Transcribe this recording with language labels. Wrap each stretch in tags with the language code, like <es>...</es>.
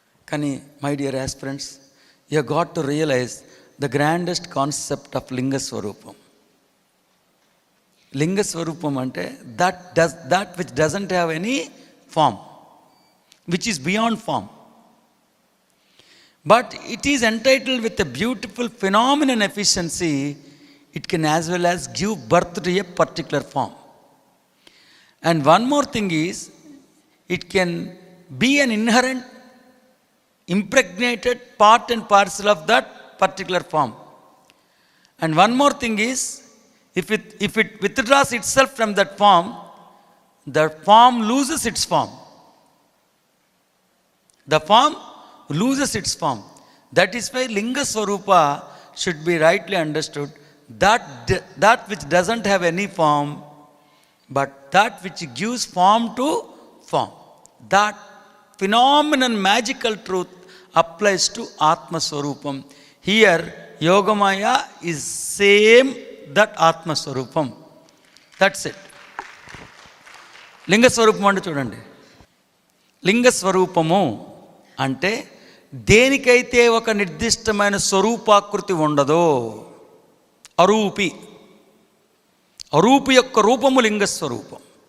<en>కానీ my dear aspirants, you got to realize the grandest concept of లింగస్వరూపం. లింగస్వరూపం అంటే that which doesn't have any form, which is beyond form, but it is entitled with a beautiful phenomenal efficiency. It can as well as give birth to a particular form. And one more thing is, it can be an inherent, impregnated part and parcel of that particular form. And one more thing is, if it withdraws itself from that form, the form loses its form. The form loses its form. That is why Linga Swarupa should be rightly understood. That which doesn't have any form, but that which gives form to form. That phenomenal magical truth applies to Atma Swarupam. Here, Yogamaya is same that Atma Swarupam. That's it.</en> <te>లింగ స్వరూపం అంటే చూడండి, లింగ స్వరూపము అంటే దేనికైతే ఒక నిర్దిష్టమైన స్వరూపాకృతి ఉండదో, అరూపి యొక్క రూపము లింగ స్వరూపం.</te>